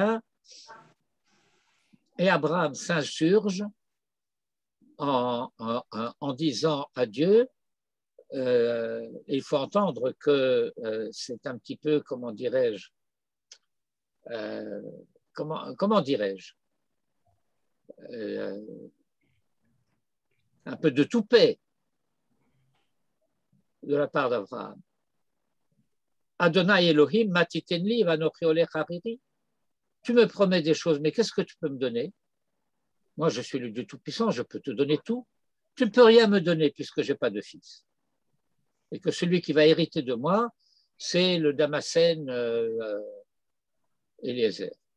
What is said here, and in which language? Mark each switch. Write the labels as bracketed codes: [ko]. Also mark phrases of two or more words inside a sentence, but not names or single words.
[fr] » Et Abraham s'insurge en disant à Dieu, il faut entendre que c'est un petit peu, comment dirais-je, comment dirais-je, un peu de toupet de la part d'Abraham. [he] אדני אלהים מה תתן לי ואנכי הולך ערירי. [fr] Tu me promets des choses, mais qu'est-ce que tu peux me donner? Moi, je suis le Dieu Tout-Puissant, je peux te donner tout. Tu ne peux rien me donner puisque je n'ai pas de fils. Et que celui qui va hériter de moi, c'est le Damascène Eliezer.